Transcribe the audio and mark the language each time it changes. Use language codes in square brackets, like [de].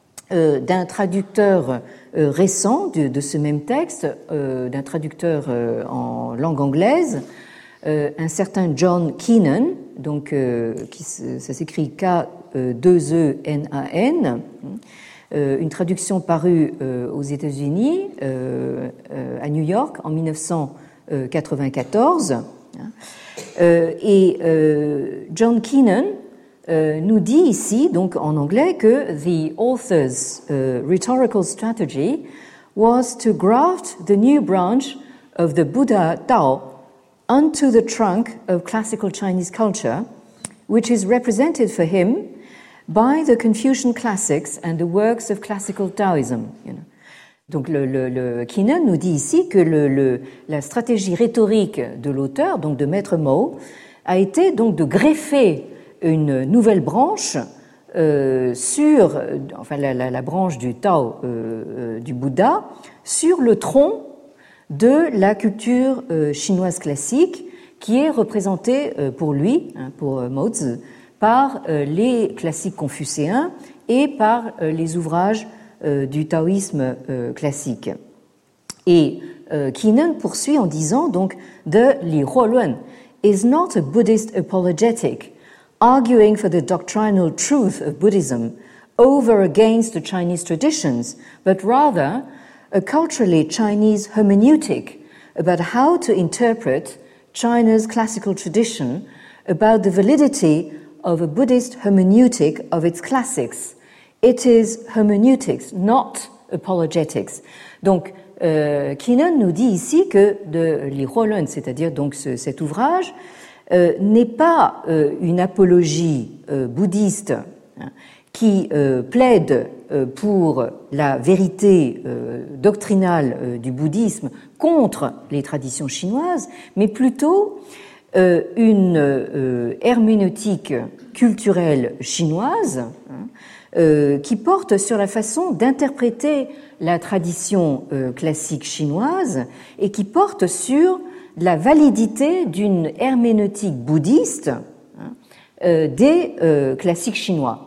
[fr] d'un traducteur récent de ce même texte, d'un traducteur en langue anglaise, un certain John Keenan, donc ça s'écrit K-2-E-N-A-N, une traduction parue aux États-Unis, à New York, en 1994. John Keenan nous dit ici, donc en anglais, que [en] the author's rhetorical strategy was to graft the new branch of the Buddha Tao onto the trunk of classical Chinese culture, which is represented for him by the Confucian classics and the works of classical Taoism. You know. [fr] Donc le Keenan nous dit ici que la stratégie rhétorique de l'auteur, donc de Maître Mo, a été donc de greffer une nouvelle branche sur, enfin la branche du Tao du Bouddha, sur le tronc de la culture chinoise classique, qui est représentée pour lui, pour Mao Zi, par les classiques confucéens et par les ouvrages du taoïsme classique. Et Keenan poursuit en disant donc de [en] Li Huoluan is not a Buddhist apologetic arguing for the doctrinal truth of Buddhism over against the Chinese traditions, but rather a culturally Chinese hermeneutic about how to interpret China's classical tradition, about the validity of a Buddhist hermeneutic of its classics. It is hermeneutics, not apologetics. [fr] Donc, Keenan nous dit ici que de Li Huoluan, c'est-à-dire donc cet ouvrage, n'est pas une apologie bouddhiste qui plaide pour la vérité doctrinale du bouddhisme contre les traditions chinoises, mais plutôt une herméneutique culturelle chinoise qui porte sur la façon d'interpréter la tradition classique chinoise et qui porte sur la validité d'une herméneutique bouddhiste des classiques chinois.